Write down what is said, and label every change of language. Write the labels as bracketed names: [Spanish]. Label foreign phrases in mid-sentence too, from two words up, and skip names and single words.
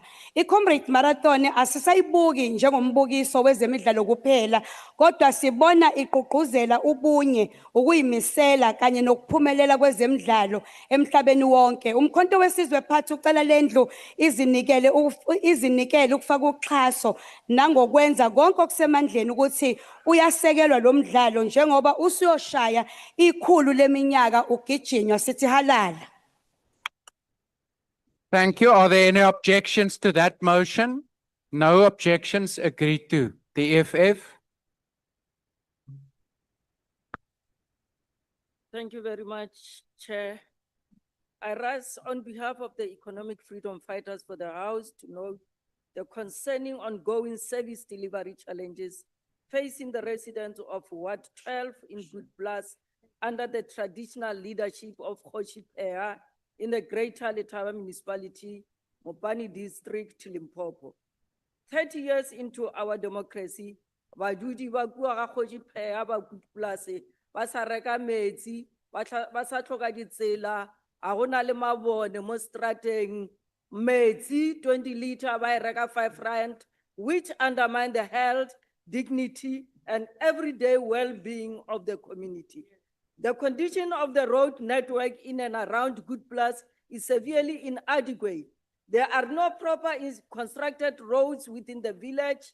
[Zulu] I-Comrade Marathon asisayibuki njengombukiso wezemidlalo kuphela, kodwa sibona iqhuqhuzela ubunye, ukuyimisela kanye nokuphumelela kwezemidlalo emhlabeni wonke. Umkhonto wesizwe phansi ucela lendlu izinikele ukufaka uxhaso nangokwenza konke okusemandleni ukuthi uyasekelwa lo mdlalo njengoba usuyoshaya ikhulu leminyaka ugijinywa. Sithi halala. [English] Thank you. Are there any objections to that motion? No objections agreed to. The EFF. Thank you very much, Chair. I rise on behalf of the economic freedom fighters for the House to note the concerning ongoing service delivery challenges facing the residents of Ward 12 in Good Plus under the traditional leadership of Kgoshi Pheya in the Greater Letaba Municipality, Mopani District, Limpopo. 30 years into our democracy, [Tswana] badudi ba bua ga Kgoshi Pheya ba Good Plus ba sa reka metsi, ba sa tlhoka ditsela, a gona le mabone mo strateng, metsi [English] 20 liter [Tswana] by reka 5 rand, [English] which undermine the health, dignity, and everyday well-being of the community. The condition of the road network in and around Good Plus is severely inadequate. There are no proper constructed roads within the village.